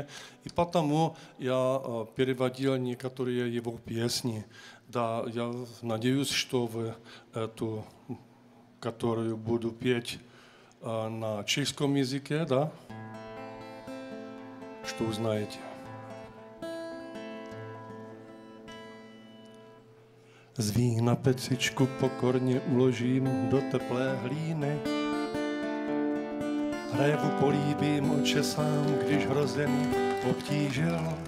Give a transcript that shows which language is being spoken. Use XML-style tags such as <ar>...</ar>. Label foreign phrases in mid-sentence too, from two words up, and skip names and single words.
<ru>И потому я переводил некоторые его песни. Да, я надеюсь, что вы эту, которую буду петь на чешском языке, да, что узнаете.</ru> <cs>Z vína pecičku pokorně uložím do teplé hlíny. Hrévu políbím, očesám, když hrozený obtížil.</cs>